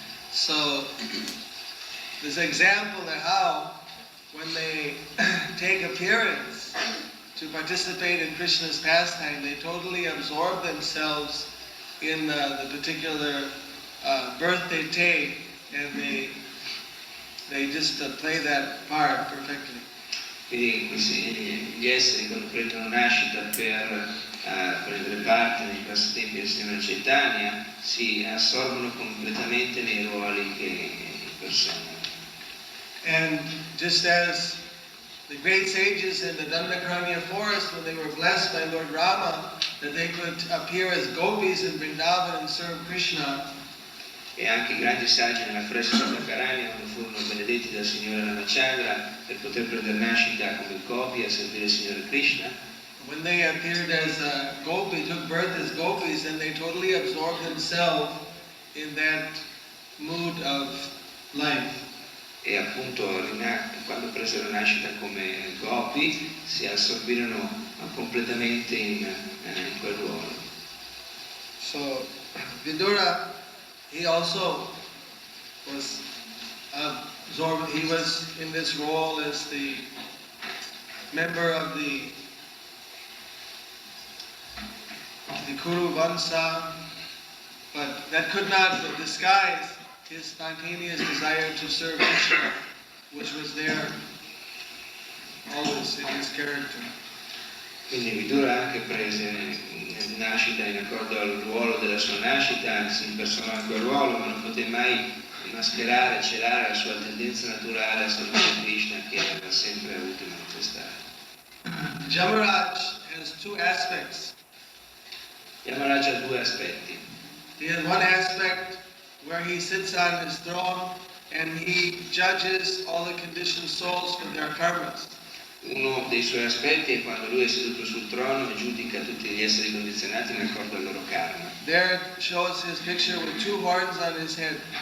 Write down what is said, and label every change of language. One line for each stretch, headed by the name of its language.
English: So, this example of how when they take appearance to participate in Krishna's pastime, they totally absorb themselves in the particular birth they take, and they just play that part perfectly.
Italian: Quindi gli esseri quando prendono nascita per prendere parte nei passatempi del Signore Chaitanya si assorbono completamente nei ruoli che impersonano.
English: And just as the great sages in the Dandakaranya forest, when they were blessed by Lord Rama, that they could appear as gopis in Vrindavana and serve Krishna,
Italian: E anche i grandi saggi nella foresta Dandakaranya, quando furono benedetti dal Signore Ramachandra per poter prendere nascita come gopi a servire il Signore Krishna,
English: when they appeared as gopi, took birth as gopis, then they totally absorbed themselves in that mood of life.
Italian: e appunto quando presero nascita come gopi si assorbirono completamente in quel ruolo.
English: So Vidura, he also was absorbed. He was in this role as the member of the Kuru Vansa, but that could not disguise his spontaneous desire to serve Krishna, which was there always in his character.
Italian: Quindi Vidura anche prese nascita in accordo al ruolo della sua nascita, si impersonò in quel ruolo, ma non poté mai mascherare, celare la sua tendenza naturale a servire Krishna che aveva sempre avuto e manifestato.
English: Jamaraj has two aspects.
Italian: Yamaraj ha due aspetti.
English: He has one aspect where he sits on his throne and he judges all the conditioned souls for their karmas.
Italian: Uno dei suoi aspetti è quando lui è seduto sul trono e giudica tutti gli esseri condizionati in accordo al loro karma.
English: There shows his picture with two horns on his head.